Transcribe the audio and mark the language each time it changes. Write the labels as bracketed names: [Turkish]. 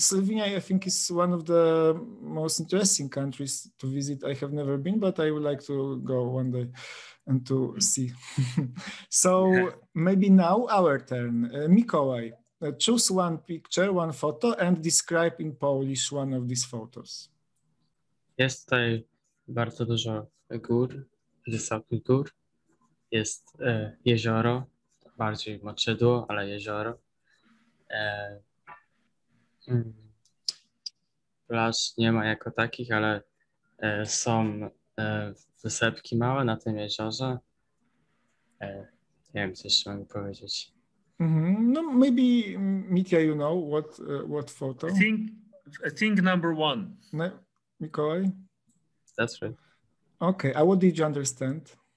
[English] Slovenia, I think, is one of the most interesting countries to visit. I have never been, but I would like to go one day and to see. So maybe now our turn. Mikołaj, choose one picture, one photo, and describe in Polish one of these photos. [Polish] Jest tutaj bardzo dużo gór, wysokich gór. Jest jezioro, bardziej moczydło, ale jezioro. Plaż nie ma jako takich, ale są wysepki małe na tym jeziorze. Nie wiem, co jeszcze mogę powiedzieć. [English] No, maybe Mitya, you know what photo? I think number one. No, Mikołaj? That's right. Okay, what did you understand?